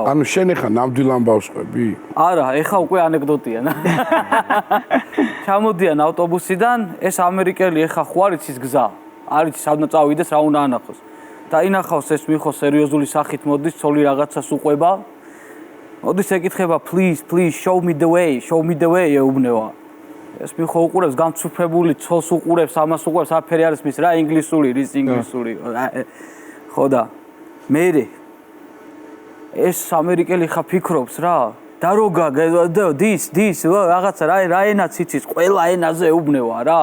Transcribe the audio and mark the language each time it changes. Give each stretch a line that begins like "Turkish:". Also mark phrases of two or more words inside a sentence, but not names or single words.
Georgian: ანუ შენ ეხა ნამდვილ ამბავს ყვები? არა, ეხა უკვე ანეკდოტია. ჩამოდიან ავტობუსიდან, ეს ამერიკელი ეხა ხო არის ის გზა. არის სადაც წავიდეს რა უნდა ანახოს. დაინახავს ეს მიხო სერიოზული სახით მოდის, ცოლი რაღაცას უყვება. მოდის ეკითხება,
English: please show me the way ეუბნება.
Georgian: ეს მიხო უყურებს გამწუხებული ცოლს უყურებს, ამას უყურებს, აფერი არის მის რა ინგლისური, რის ინგლისური. ხო და მერე ეს ამერიკელი ხა ფიქრობს რა დაროგა this რაღაცა რა ენაც იცის ყველა ენაზე ეუბნება რა.